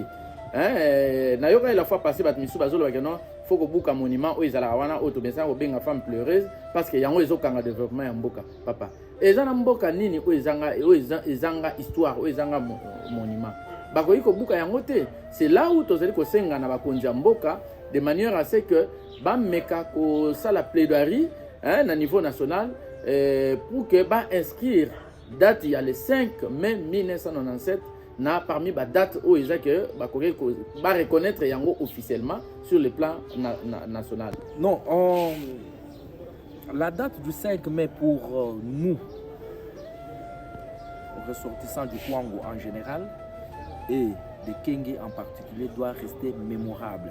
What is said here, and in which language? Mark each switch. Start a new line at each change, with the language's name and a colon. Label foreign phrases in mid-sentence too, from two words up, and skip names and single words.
Lingala: Na yoka la fois passée bato misu bazolo ba
French: non faut que
Lingala: buka monument o ezala wana o to bensa o benga
French: femme pleureuse parce que
Lingala: yango ezokanga développement ya mboka papa ezana mboka nini o ezanga histoire o ezanga monument bakoyi ko buka yango te.
French: C'est là où
Lingala: tozali ko senga na bakonzi ya mboka
French: de manière à ce que
Lingala: ba meka ko sala plaidoirie na
French: niveau national pour que
Lingala: ba inscrire date
French: il y a le 5 mai 1997
Lingala: na parmi ba date
French: où ils que
Lingala: ba reconnaître yango
French: officiellement sur le plan national. Non, la date du 5 mai pour nous ressortissants du Congo en général et de Kenge en particulier doit rester mémorable.